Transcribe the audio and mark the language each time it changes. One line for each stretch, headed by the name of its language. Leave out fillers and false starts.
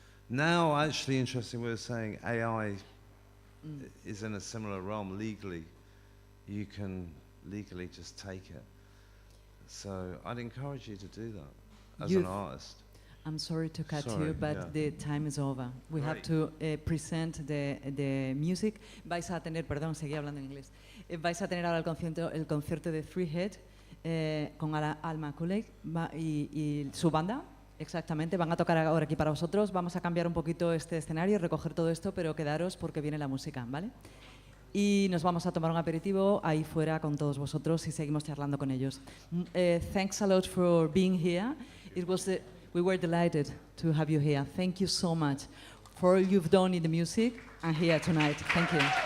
English: Now, actually, interesting, we were saying AI is in a similar realm legally. You can legally just take it. So I'd encourage you to do that as an artist. I'm sorry to cut you, but the time is over. We have to present the music.
Spanish: Vais a tener, perdón, seguí hablando en inglés. Vais a tener ahora el concierto de Three Head con Alan McAgee y su banda. Exactamente, van a tocar ahora aquí para vosotros. Vamos a cambiar un poquito este escenario, recoger todo esto, pero quedaros porque viene la música, ¿vale? Y nos vamos a tomar un aperitivo ahí fuera con todos vosotros y seguimos charlando con ellos.
English: Thanks a lot for being here. We were delighted to have you here. Thank you so much for all you've done in the music and here tonight. Thank you.